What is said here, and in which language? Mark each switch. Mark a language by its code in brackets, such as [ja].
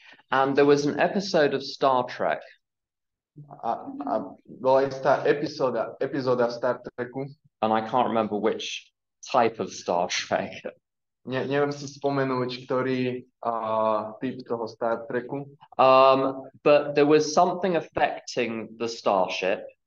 [en] And there was an episode of Star Trek. [sk] A bola istá epizóda v Star Treku. [en] And I can't remember which type of Star Trek. [sk] Neviem si spomenúť, ktorý typ toho Star Treku. [en] But there was something affecting the starship.